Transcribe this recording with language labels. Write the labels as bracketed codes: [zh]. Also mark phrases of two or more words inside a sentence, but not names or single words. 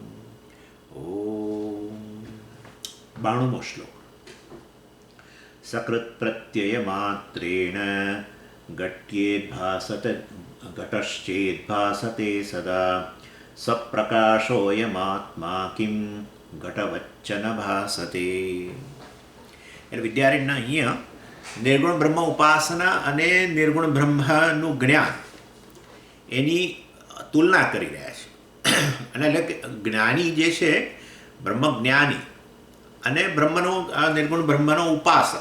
[gu] ૐ 92મો શ્લોક। [sa] सकृत्प्रत्ययमात्रेण घटश्चेद्भासते सदा सप्रकाशोऽयमात्मा किं घटवच्च न भासते। [gu] એટલે વિદ્યારણ્યના અહીંયા નિર્ગુણ બ્રહ્મ ઉપાસના અને નિર્ગુણ બ્રહ્મનું જ્ઞાન એની તુલના કરી રહ્યા છે. અને એટલે કે જ્ઞાની જે છે બ્રહ્મજ્ઞાની અને બ્રહ્મનો નિર્ગુણ બ્રહ્મનો ઉપાસક.